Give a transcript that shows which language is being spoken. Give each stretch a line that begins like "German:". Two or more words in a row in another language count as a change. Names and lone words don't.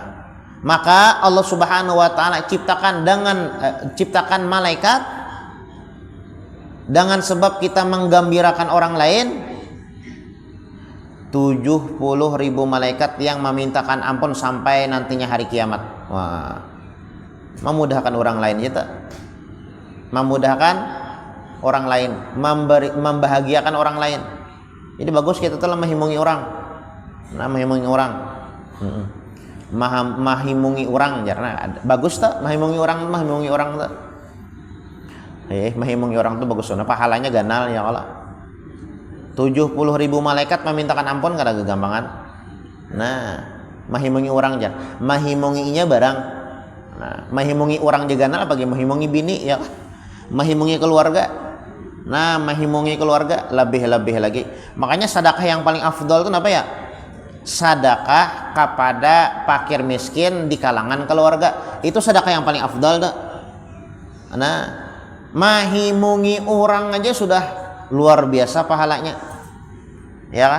Banjar: Maka Allah
Arabic: سبحانه وتعالى
Banjar: ciptakan malaikat dengan sebab kita menggembirakan orang lain, 70.000 malaikat yang memintakan ampun sampai nantinya hari kiamat. Wah, memudahkan orang lain ya tak? Memudahkan orang lain, membahagiakan orang lain. Jadi bagus kita telah menghimungi orang. Nah, menghimungi orang. Mahimungi orang karena bagus tak mahimungi orang tak mahimungi orang tuh bagus, nah pahalanya ganal ya Allah. 70.000 malaikat memintakan ampun kada kegampangan. Nah, mahimungi orang aja, mahimunginya barang. Nah, mahimungi orang juga ganal apalagi mahimungi bini ya, mahimungi keluarga. Nah, mahimungi keluarga lebih lagi. Makanya sedekah yang paling afdol itu apa ya? Sedekah kepada fakir miskin di kalangan keluarga, itu sedekah yang paling afdal dah. Nah, mahimungi orang aja sudah luar biasa pahalanya, ya kan?